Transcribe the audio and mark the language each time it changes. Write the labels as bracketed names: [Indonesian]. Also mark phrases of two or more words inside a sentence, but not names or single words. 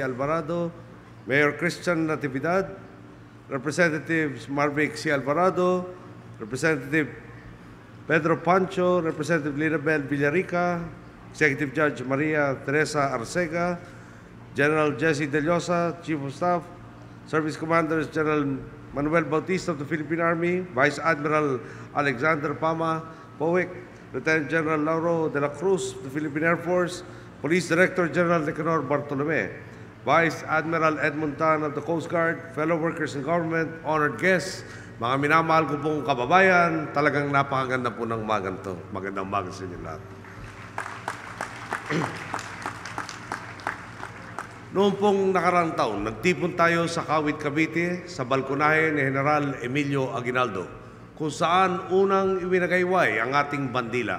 [English] Alvarado, Mayor Christian Natividad, Representatives Marvic C. Alvarado, Representative Pedro Pancho, Representative Linabel Villarica, Executive Judge Maria Teresa Arcega, General Jesse De Llosa, Chief of Staff, Service Commanders General Manuel Bautista of the Philippine Army, Vice Admiral Alexander Pama Powick, Lieutenant General Lauro de la Cruz of the Philippine Air Force, Police Director General Nicanor Bartolome, Vice Admiral Edmund Tan of the Coast Guard, fellow workers in government, honored guests, [Filipino] mga minamahal ko pong kababayan, talagang napakaganda po ng umagang to. Magandang umaga sa inyo lahat. Noong pong nakaraang taon, nagtipon tayo sa Kawit, Cavite sa balkonahe ni General Emilio Aguinaldo, kung saan unang iwinagayway ang ating bandila.